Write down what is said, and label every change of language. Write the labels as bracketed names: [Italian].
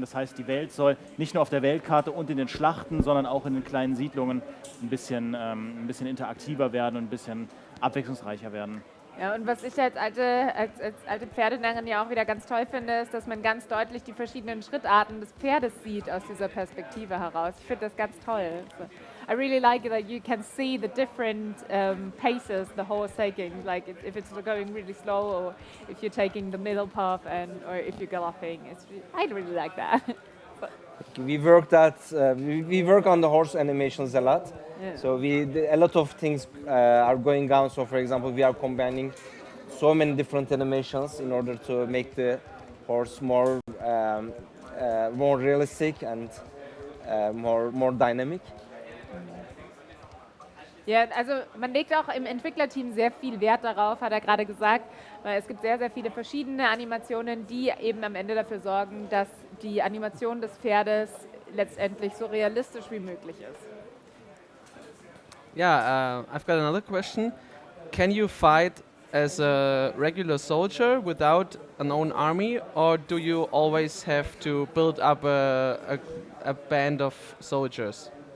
[German] Das heißt, die Welt soll nicht nur auf der Weltkarte und in den Schlachten, sondern auch in den kleinen Siedlungen ein bisschen interaktiver werden und ein bisschen abwechslungsreicher werden. Ja, und was ich als alte Pferdenarrin ja auch wieder ganz toll finde, ist, dass man ganz deutlich die verschiedenen Schrittarten des Pferdes sieht aus dieser Perspektive heraus. Ich finde das ganz toll. [English] So, I really like it that you can see the different paces the horse taking, like if it's going really slow or if you're taking the middle path or if you're galloping. I really like that. We work on the horse animations a lot. Yeah. So a lot of things are going on. So for example, we are combining so many different animations in order to make the horse more realistic and more dynamic. [German] Ja, also man legt auch im Entwicklerteam sehr viel Wert darauf, hat er gerade gesagt, weil es gibt sehr, sehr viele verschiedene Animationen, die eben am Ende dafür sorgen, dass die Animation des Pferdes letztendlich so realistisch wie möglich ist. [English] Yeah, I've got another question. Can you fight as a regular soldier without an own army, or do you always have to build up a band of soldiers?